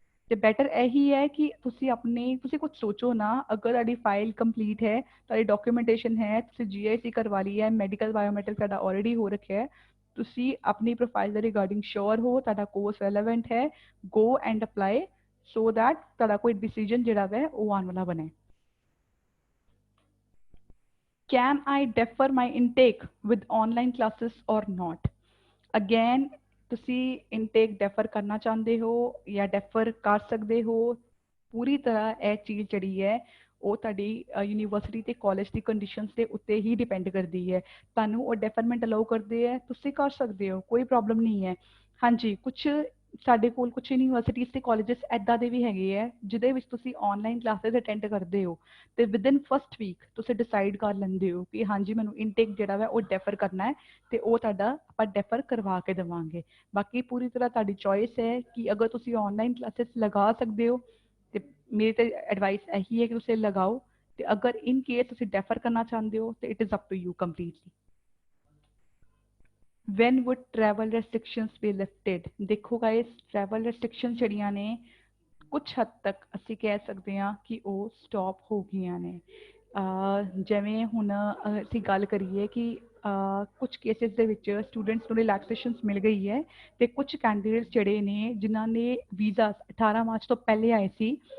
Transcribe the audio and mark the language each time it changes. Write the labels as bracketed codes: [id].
[pa] ਤੇ ਬੈਟਰ ਇਹੀ ਹੈ ਕਿ ਤੁਸੀਂ ਕੁਝ ਸੋਚੋ ਨਾ, ਅਗਰ ਤੁਹਾਡੀ ਫਾਈਲ ਕੰਪਲੀਟ ਹੈ, ਤੁਹਾਡੀ ਡਾਕੂਮੈਂਟੇਸ਼ਨ ਹੈ, ਤੁਸੀਂ ਜੀਆਈਸੀ ਕਰਵਾ ਲਈ ਹੈ, ਮੈਡੀਕਲ ਬਾਇਓਮੈਟ੍ਰਿਕ ਤੁਹਾਡਾ ਆਲਰੇਡੀ ਹੋ ਰੱਖਿਆ ਹੈ, ਤੁਸੀਂ ਆਪਣੀ ਪ੍ਰੋਫਾਈਲ ਦੇ ਰਿਗਾਰਡਿੰਗ ਸ਼ੋਰ ਹੋ, ਤੁਹਾਡਾ ਕੋਰਸ ਰੈਲੇਵੈਂਟ ਹੈ, [en] go and apply so that [pa] ਤੁਹਾਡਾ ਕੋਈ ਡਿਸੀਜਨ ਜਿਹੜਾ ਹੈ ਉਹ ਆਉਣ ਵਾਲਾ ਬਣੇ। [en] Can I defer my intake with online classes or not? [pa] Again, ਤੁਸੀਂ ਇਨਟੇਕ ਡੈਫਰ ਕਰਨਾ ਚਾਹੁੰਦੇ ਹੋ ਜਾਂ ਡੈਫਰ ਕਰ ਸਕਦੇ ਹੋ। ਪੂਰੀ ਤਰ੍ਹਾਂ ਇਹ ਚੀਜ਼ ਜਿਹੜੀ ਹੈ ਉਹ ਤੁਹਾਡੀ ਯੂਨੀਵਰਸਿਟੀ ਤੇ ਕਾਲਜ ਦੀ ਕੰਡੀਸ਼ਨਸ ਦੇ ਉੱਤੇ ਹੀ ਡਿਪੈਂਡ ਕਰਦੀ ਹੈ। ਤੁਹਾਨੂੰ ਉਹ ਡੈਫਰਮੈਂਟ ਅਲਾਉ ਕਰਦੇ ਹੈ ਤੁਸੀਂ ਕਰ ਸਕਦੇ ਹੋ, ਕੋਈ ਪ੍ਰੋਬਲਮ ਨਹੀਂ ਹੈ। ਹਾਂਜੀ, ਕੁਝ ਸਾਡੇ ਕੋਲ ਕੁਝ ਯੂਨੀਵਰਸਿਟੀਜ਼ ਤੇ ਕਾਲਜਸ ਐਦਾਂ ਦੇ ਵੀ ਹੈਗੇ ਹੈ ਜਿਹਦੇ ਵਿੱਚ ਤੁਸੀਂ ਆਨਲਾਈਨ ਕਲਾਸਿਸ ਅਟੈਂਡ ਕਰਦੇ ਹੋ ਤੇ [en] within first week [pa] ਤੁਸੀਂ ਡਿਸਾਈਡ ਕਰ ਲੈਂਦੇ ਹੋ ਕਿ ਹਾਂਜੀ ਮੈਨੂੰ ਇਨਟੇਕ ਜਿਹੜਾ ਵਾ ਉਹ ਡੈਫਰ ਕਰਨਾ ਹੈ ਤੇ ਉਹ ਤੁਹਾਡਾ ਆਪਾਂ ਡੈਫਰ ਕਰਵਾ ਕੇ ਦੇਵਾਂਗੇ। ਬਾਕੀ ਪੂਰੀ ਤਰ੍ਹਾਂ ਤੁਹਾਡੀ ਚੋਇਸ ਹੈ ਕਿ ਅਗਰ ਤੁਸੀਂ ਆਨਲਾਈਨ ਕਲਾਸਿਸ ਲਗਾ ਸਕਦੇ ਹੋ ਤੇ ਮੇਰੀ ਤੇ ਐਡਵਾਈਸ ਇਹੀ ਹੈ ਕਿ ਤੁਸੀਂ ਲਗਾਓ ਤੇ ਅਗਰ ਇਨ ਕੇਸ ਤੁਸੀਂ ਡੈਫਰ ਕਰਨਾ ਚਾਹੁੰਦੇ ਹੋ ਤੇ [en] It is up to you completely. when would travel restrictions be lifted? [pa] ਦੇਖੋ ਗਾਇਸ, travel restrictions ਜਿਹੜੀਆਂ ਨੇ ਕੁਝ ਹੱਦ ਤੱਕ ਅਸੀਂ ਕਹਿ ਸਕਦੇ ਹਾਂ ਕਿ ਉਹ ਸਟਾਪ ਹੋ ਗਈਆਂ ਨੇ। ਜਿਵੇਂ ਹੁਣ ਅਸੀਂ ਗੱਲ ਕਰੀਏ ਕਿ ਕੁਝ ਕੇਸਿਸ ਦੇ ਵਿੱਚ ਸਟੂਡੈਂਟਸ ਨੂੰ ਰਿਲੈਕਸੇਸ਼ਨਸ ਮਿਲ ਗਈ ਹੈ ਤੇ ਕੁਝ ਕੈਂਡੀਡੇਟਸ ਜਿਹੜੇ ਨੇ ਜਿਨ੍ਹਾਂ ਨੇ ਵੀਜ਼ਾ 18 ਮਾਰਚ ਤੋਂ ਪਹਿਲੇ ਆਏ ਸੀ